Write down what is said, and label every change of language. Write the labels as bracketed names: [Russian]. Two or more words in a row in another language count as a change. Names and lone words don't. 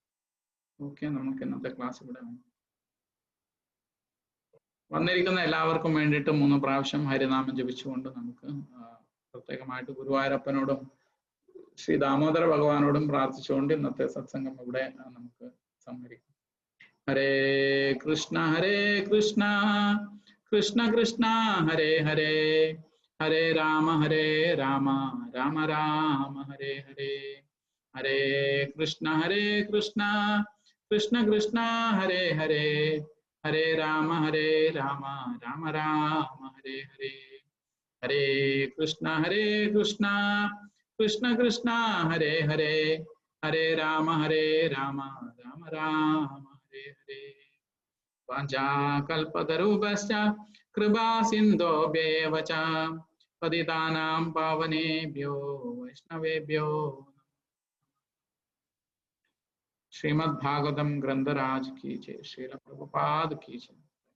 [Malayalam] ഓക്കെ, നമുക്ക് ഇന്നത്തെ ക്ലാസ് ഇവിടെ വന്നിരിക്കുന്ന എല്ലാവർക്കും വേണ്ടിയിട്ട് 3 പ്രാവശ്യം ഹരിനാമം ജപിച്ചുകൊണ്ട് നമുക്ക് പ്രത്യേകമായിട്ട് ഗുരുവായൂരപ്പനോടും ശ്രീ ദാമോദര ഭഗവാനോടും പ്രാർത്ഥിച്ചുകൊണ്ട് ഇന്നത്തെ സത്സംഗം ഇവിടെ നമുക്ക് സമ്മതിക്കാം. [Sanskrit] ഹരേ കൃഷ്ണ കൃഷ്ണ കൃഷ്ണ ഹരേ ഹരേ, ഹരേ രാമ രാമ രാമ ഹരേ ഹരേ. ഹരേ കൃഷ്ണ കൃഷ്ണ കൃഷ്ണ ഹരേ ഹരേ, ഹരേ രാമ രാമ രാമ ഹരേ ഹരേ. ഹരേ കൃഷ്ണ കൃഷ്ണ കൃഷ്ണ ഹരേ ഹരേ, ഹരേ രാമ രാമ രാമ ഹരേ ഹരേ. വാഞ്ചാകൽപതരുഭ്യശ്ച കൃപാ സിന്ധോഭ്യേവ ച പതിതാനാം പാവനേഭ്യോ വൈഷ്ണവേഭ്യോ. [Hindi] श्रीमद् भागवतम ग्रंथराज की जय, श्रील प्रभुपाद की जय.